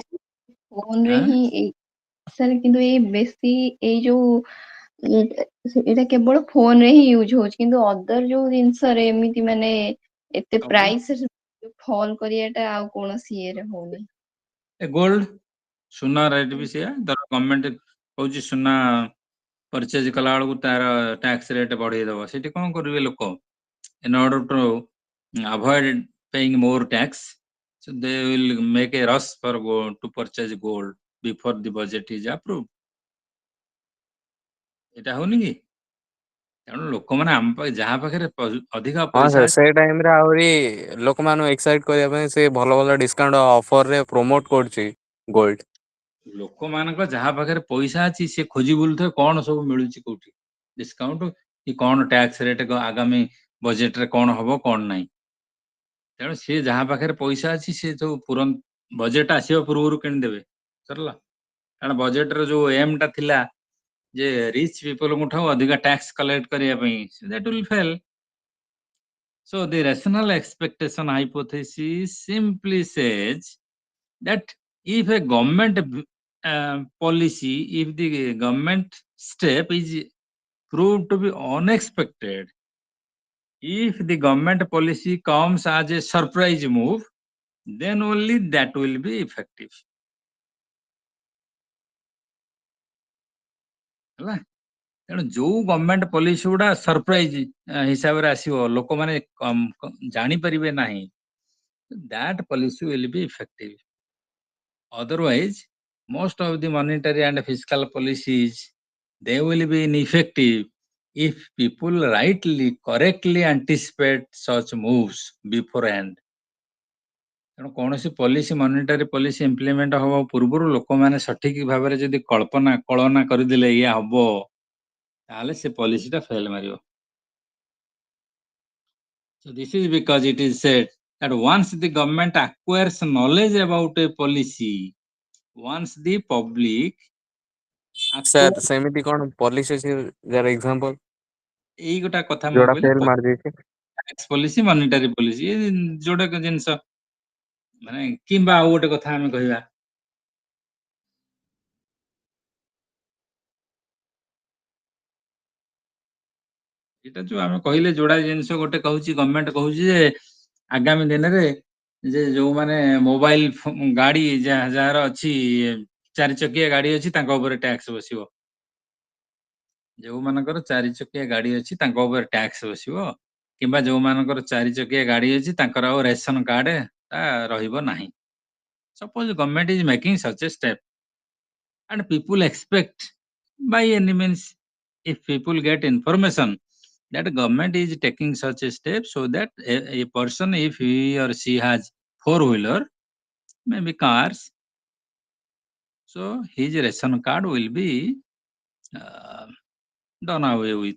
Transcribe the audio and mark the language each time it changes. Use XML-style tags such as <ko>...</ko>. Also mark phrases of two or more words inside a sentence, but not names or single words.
<or>ବେଶୀ ଫୋନରେ ହିଁ ସାର୍, କିନ୍ତୁ ବେଶୀ ଏଇ ଯୋଉ ଏଇଟା କେବଳ ଫୋନରେ ହିଁ ୟୁଜ ହଉଛି, କିନ୍ତୁ ଅଦର ଯୋଉ ଜିନିଷରେ ଏମିତି ମାନେ ଏତେ</or> <en>price fall</en> <or>କରିବାଟା ଆଉ କୌଣସି ଇଏରେ ହଉନି। ଗୋଲ୍ଡ, ସୁନା ରେଟ୍ ବି ସେଇଆ, ଧର ଗଭର୍ଣ୍ଣମେଣ୍ଟ କହୁଛି ସୁନା ପରଚେଜ କଲା ବେଳକୁ ତାର</or> <en>tax rate</en> <or>ବଢେଇ ଦବ, ସେଠି କଣ କରିବେ ଲୋକ,</or> <en>in order to avoid paying more tax, so they will make a rush for to purchase gold before the budget is approved.</en> <or>ଏଇଟା ହଉନି କି? ତେଣୁ ଲୋକମାନେ ଆମ ଯାହା ପାଖରେ ଅଧିକ ହଁ ପଇସା ସାର୍, ସେଇ ଟାଇମରେ ଆହୁରି ଲୋକମାନଙ୍କୁ ଏକ୍ସାଇଟ୍ କରିବା ପାଇଁ ସେ ଭଲ ଭଲ</or> <en>discount offer</en> <or>ପ୍ରମୋଟ କରୁଛି ଗୋଲ୍ଡ। ଲୋକମାନଙ୍କ ଯାହା ପାଖରେ ପଇସା ଅଛି, ସେ ଖୋଜି ବୁଲୁଥିବେ କଣ ସବୁ ମିଳୁଛି କୋଉଠି ଡିସକାଉଣ୍ଟ, କି କଣ</or> <en>tax rate</en> <or>ଆଗାମୀ ବଜେଟରେ କଣ ହବ କଣ ନାହିଁ। ତେଣୁ ସିଏ ଯାହା ପାଖରେ ପଇସା ଅଛି, ସେ ସବୁ ବଜେଟ ଆସିବା ପୂର୍ବରୁ କିଣିଦେବେ, ସରିଲା। କାରଣ ବଜେଟର ଯୋଉ ଏମ୍ ଟା ଥିଲା ଯେ</or> <en>rich people</en> <or>ଠାରୁ ଅଧିକା</or> <en>tax collect</en> <or>କରିବା ପାଇଁ,</or> <en>that will fail. So the rational expectation hypothesis simply says that if a government policy, if the government step is proved to be unexpected, if the government policy comes as a surprise move, then only that will be effective.</en> <or>ହେଲା, ତେଣୁ ଯୋଉ</or> <en>government policy</en> <or>ଗୁଡା ସରପ୍ରାଇଜ ହିସାବରେ ଆସିବ, ଲୋକମାନେ ଜାଣିପାରିବେ ନାହିଁ,</or> <en>that policy will be effective. Otherwise, most of the monetary and fiscal policies, they will be ineffective if people rightly, correctly anticipate such moves beforehand.</en> <or>ତେଣୁ କୌଣସି</or> <en>policy monetary policy implement</en> <or>ହବା ପୂର୍ବରୁ ଲୋକମାନେ ସଠିକ ଭାବରେ ଯଦି କଳନା କରିଦେଲେ ଇଏ ହବ, ତାହେଲେ ସେ ପଲିସିଟା ଫେଲ ମାରିବ।</or> <en>So this is because it is said that once the government acquires knowledge about a policy, once the public</en> <or>ସାର୍</or> <en>acquires,</en> <or>ସେମିତି କଣ ପଲିସି ଅଛି ଯାର ଏକ୍ସାମ୍ପଲ ଏଇ ଗୋଟା କଥା ମୁଁ ଯୋଉଟା କହିଲି ଫେଲ ମାରିଯାଇଛି?</or> <en>tax policy, monetary policy,</en> <or>ଯୋଉଟା ଜିନିଷ ମାନେ, କିମ୍ବା ଆଉ ଗୋଟେ କଥା ଆମେ କହିବା, ଏଇଟା ଯୋଉ ଆମେ କହିଲେ ଯୋଉଟା ଜିନିଷ ଗୋଟେ କହୁଛି, ଗଭର୍ଣ୍ଣମେଣ୍ଟ କହୁଛି ଯେ ଆଗାମୀ ଦିନରେ ଯେ ଯୋଉମାନେ ମୋବାଇଲ ଗାଡି ଯାହାର ଅଛି, 4 ଚକିଆ ଗାଡି ଅଛି, ତାଙ୍କ ଉପରେ ଟ୍ୟାକ୍ସ ବସିବ। ଯୋଉମାନଙ୍କର 4 ଚକିଆ ଗାଡି ଅଛି ତାଙ୍କ ଉପରେ ଟ୍ୟାକ୍ସ ବସିବ, କିମ୍ବା ଯୋଉମାନଙ୍କର 4 ଚକିଆ ଗାଡି ଅଛି ତାଙ୍କର ଆଉ</or> <en>ration card</en> <or>ରହିବ ନାହିଁ।</or> <en>Suppose government is making such a step and people expect by any means, if people get information that government is taking such a step, so that a person, if he or she has four-wheeler, maybe cars, so his ration card will be uh, done away with.</en>